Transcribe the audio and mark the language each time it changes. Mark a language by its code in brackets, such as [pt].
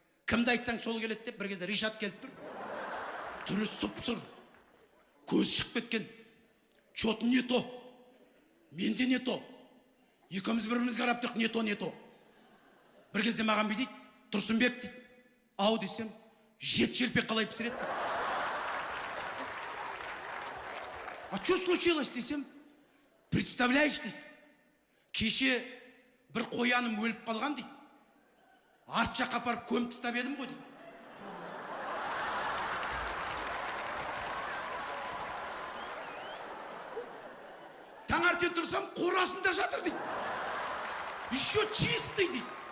[kk] Кімді айтсаң сол келеді деп, бір кезде Ришат келіп тұр. Түрі сұп-сұр, көз шығып кеткен. [ru] Чот не то, [kk] менде не то. Екеуміз бірімізге қарап тұрық, не то. Бір кезде маған бүй дейді, Тұрсынбек дейді. Ау десем, жет желпек қалай пісіреді. [ru] А что случилось десем, представляешь дейді. [kk] Кеше бір қояным өліп қалған дейді. Арт жаққа апарып көміп тастап едім ғой дейді. Таңертең тұрсам, қорасында жатыр дейді. [ru] Еще чистый [kk] дейді.